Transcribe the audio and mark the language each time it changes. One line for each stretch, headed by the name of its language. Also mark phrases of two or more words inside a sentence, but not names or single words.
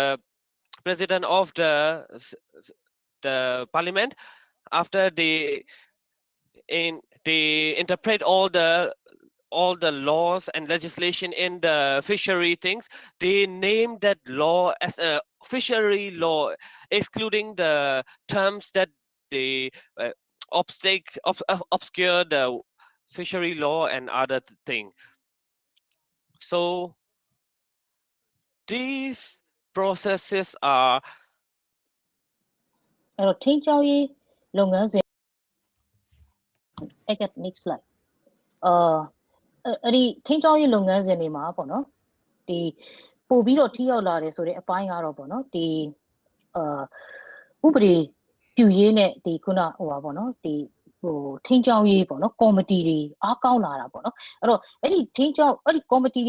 English: the parliament, after they interpret all the laws and legislation in the fishery things, they name that law as a fishery law, excluding the terms that they obscure the fishery law and other thing. So these processes are
Burmese: အဲ့တော့ထိန်းကျောင်းရေးလုပ်ငန်းစဉ်
English: next slide
Burmese: အဲ့ဒီထိန်းကျောင်းရေးလုပ်ငန်းစဉ်တွေမှာပေါ့နော်ဒီပို့ပြီးတော့ထိရောက်လာတယ်ဆိုတဲ့အပိုင်းကတော့ပေါ့နော်ဒီဥပဒေပြုရေးနဲ့ဒီခုနဟိုပါပေါ့နော်ဒီထိန်းကျောင်းရေးပေါ့နော်ကော်မတီတွေအားကောင်းလာတာပေါ့နော်အဲ့တော့အဲ့ဒီထိန်းကျောင်းအဲ့ဒီကော်မတီ